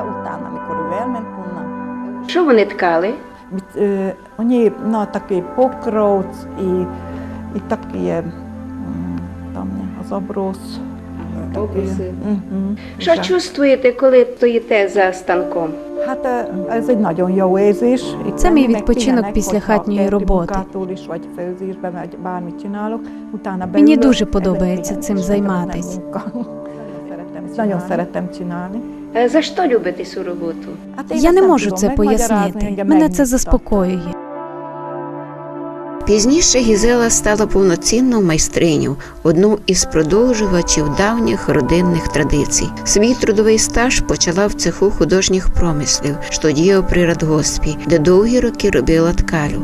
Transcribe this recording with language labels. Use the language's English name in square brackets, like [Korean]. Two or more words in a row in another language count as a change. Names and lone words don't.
[Ukrainian] Що вони ткали? Вони такий покров і такі там заброс. Що чувствуєте, коли стоїте за станком? [Hungarian] Hát ez egy nagyon jó érzés. Itt [Ukrainian] Це мій [Hungarian] lenni, meg [Ukrainian] відпочинок [Hungarian] pihenek, [Ukrainian] після [Hungarian] hogyha [Ukrainian] хатньої [Hungarian] kerti [Ukrainian] роботи. [Hungarian] munkától is, vagy főzésben, vagy bármit csinálok. Utána [Ukrainian] Мені [Hungarian] beülök, [Ukrainian] дуже [Hungarian] ez egy [Ukrainian] подобається [Hungarian] pihenés, [Ukrainian] цим [Hungarian] ez nem [Ukrainian] займатись. [Hungarian] munka. Nagyon szeretem csinálni. [Ukrainian] За що любите цю роботу? [Hungarian] Hát én [Ukrainian] Я [Hungarian] ezt [Ukrainian] не [Hungarian] nem [Ukrainian] можу [Hungarian] tudom [Ukrainian] це [Hungarian] megmagyarázni, [Ukrainian] пояснити. [Hungarian] engem [Ukrainian] Мене це [Hungarian] megnyugtat. [Ukrainian] заспокоює. Пізніше Гізела стала повноцінною майстриню, одну із продовжувачів давніх родинних традицій. Свій трудовий стаж почала в цеху художніх промислів, що діяв при радгоспі, де довгі роки робила ткалю.